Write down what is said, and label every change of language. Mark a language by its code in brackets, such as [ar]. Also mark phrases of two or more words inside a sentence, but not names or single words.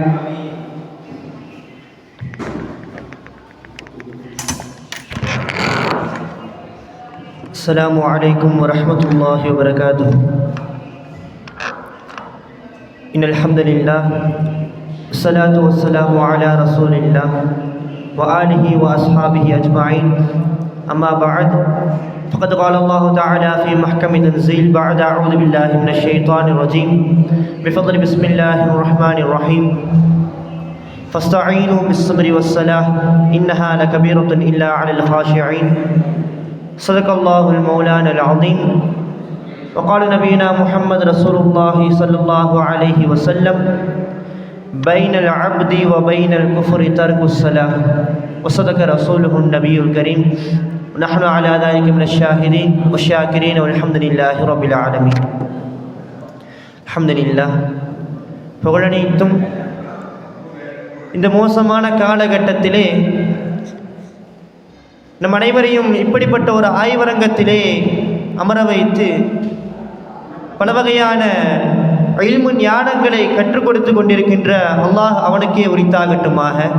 [ar] السلام عليكم ورحمة الله وبركاته. إن الحمد لله والصلاة والسلام على رسول الله و آله و أصحابه أجمعين. أما بعد. فقد قال الله تعالى في محكم تنزيل بعد أعوذ بالله من الشيطان الرجيم بفضل بسم الله الرحمن الرحيم فاستعينوا بالصبر والصلاة إنها لكبيرة إلا على الخاشعين صدق الله المولانا العظيم. وقال نبينا محمد رسول الله صلى الله عليه وسلم بين العبد وبين الكفر ترك الصلاة وصدق رسوله النبي الكريم ونحن على ذلك من الشاهدين والشاكرين والحمد لله رب العالمين. الحمد لله. [ta] புகழனைத்தும் இந்த மோசமான காலகட்டத்திலே நம் அனைவரையும் இப்படிப்பட்ட ஒரு ஆய்வரங்கத்திலே அமர வைத்து பல வகையான இல்மு ஞானங்களை கற்றுக் கொடுத்து கொண்டிருக்கின்ற அல்லாஹ் அவனுக்கே உரித்தாகட்டுமாக.